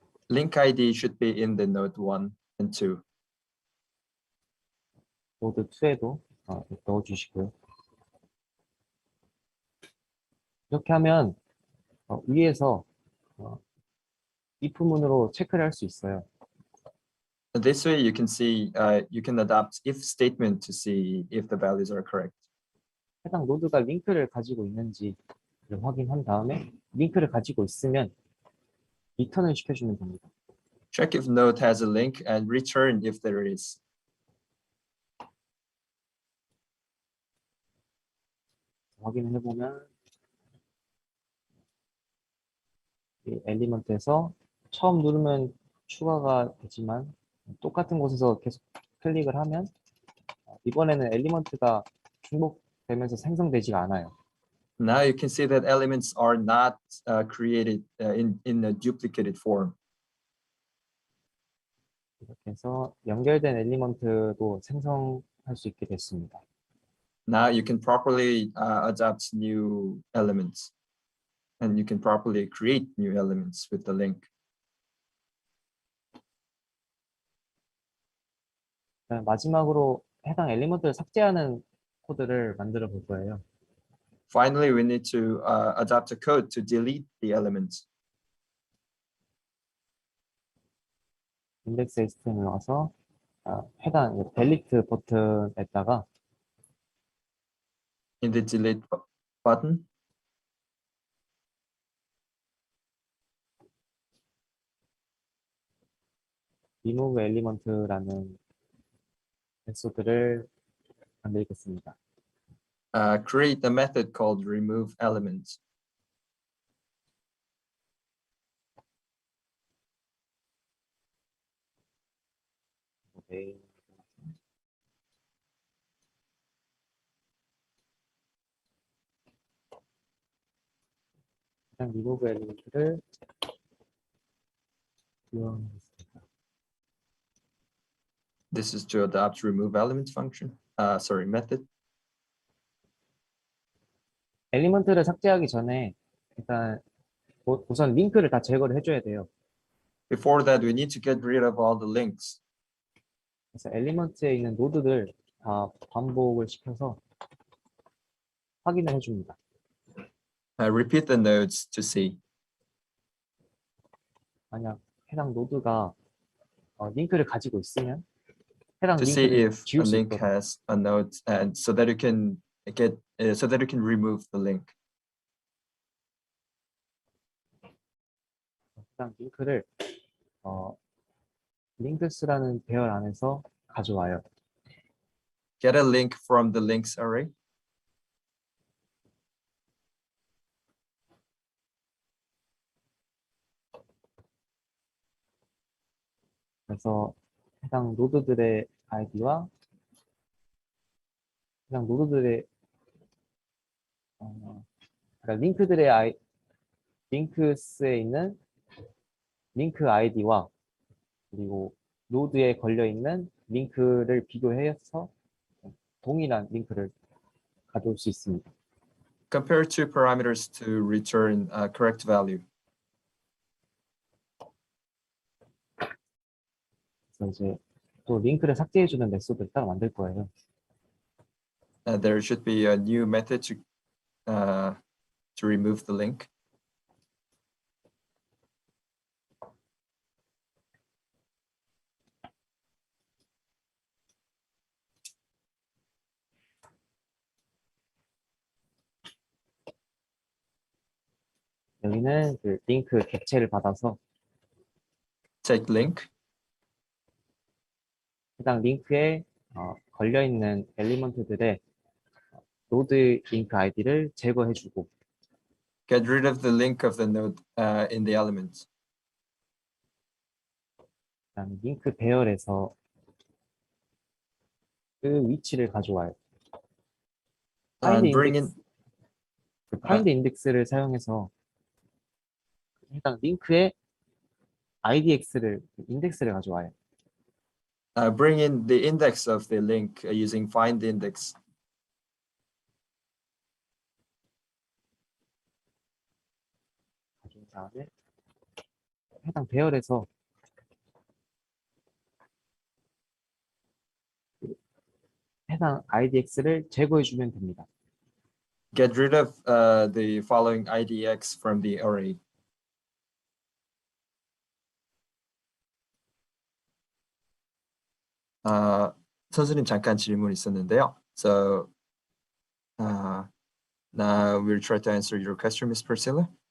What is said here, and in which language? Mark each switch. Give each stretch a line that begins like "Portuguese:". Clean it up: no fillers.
English: Link ID should be in the node 1 and 2.
Korean: 노드 2에도 넣어주시고요. 이렇게 하면 위에서 if문으로 체크를 할 수 있어요.
English: This way you can see, you can adapt if statement to see if the values are correct.
Korean: 해당 노드가 링크를 가지고 있는지를 확인한 다음에 링크를 가지고 있으면 리턴을 시켜주면 됩니다.
English: Check if node has a link and return if there is.
Korean: 확인을 해보면 이 엘리먼트에서 처음 누르면 추가가 되지만 똑같은 곳에서 계속 클릭을 하면 이번에는 엘리먼트가 중복되면서 생성되지가 않아요.
English: Now you can see that elements are not created in a duplicated form.
Korean: 이렇게 해서 연결된 엘리먼트도 생성할 수 있게 됐습니다.
English: Now you can properly adapt new elements, and you can properly create new elements with the link.
Korean: 마지막으로 해당 엘리먼트를 삭제하는 코드를 만들어 볼 거예요.
English: Finally, we need to adapt a code to delete the elements.
Korean: 인덱스 HTML 와서 해당 델리트 버튼에다가
English: In the delete button,
Korean: remove element라는 메소드를 만들겠습니다.
English: create a method called remove element.
Korean: 네. 일단 remove element를 이용하겠습니다.
English: This is to adapt remove element function. Sorry, method.
Korean: 엘리먼트를 삭제하기 전에 일단 우선 링크를 다 제거를 해줘야 돼요.
English: Before that, we need to get rid of all the links.
Korean: 그래서 엘리먼트에 있는 노드들 다 반복을 시켜서 확인을 해줍니다.
English: Repeat the nodes to see.
Korean: 만약 해당 노드가 링크를 가지고 있으면 해당
English: To see
Korean: 링크를
English: if a
Korean: 지울 수
English: link
Korean: 있도록
English: has a node, and so that you can get, so that you can remove the link.
Korean: 해당 링크를 링크스라는 배열 안에서 가져와요.
English: Get a link from the links array.
Korean: 그래서 해당 노드들의 아이디와 해당 노드들의 그러니까 링크스에 있는 링크 아이디와 그리고 노드에 걸려 있는 링크를 비교해서 동일한 링크를 가져올 수 있습니다.
English: Compare two parameters to return a correct value.
Korean: 그래서 이제 또 링크를 삭제해주는 메소드를 따로 만들 거예요.
English: There should be a new method to remove the link.
Korean: 여기는 그 링크 객체를 받아서
English: Take link.
Korean: 해당 링크에 걸려 있는 엘리먼트들의 노드 링크 아이디를 제거해주고
English: Get rid of the link of the node in the elements.
Korean: 그다음에 링크 배열에서 그 위치를 가져와요.
English: And bring in
Korean: 파인드 인덱스를 사용해서 해당 링크의 IDX를 인덱스를 가져와요.
English: bring in the index of the link using find index.
Korean: 가져온 다음에 해당 배열에서 해당 IDX를 제거해주면 됩니다.
English: Get rid of the following IDX from the array.
Korean: 선생님 잠깐 질문 있었는데요.
English: So now we'll try to answer your question, Miss Priscilla.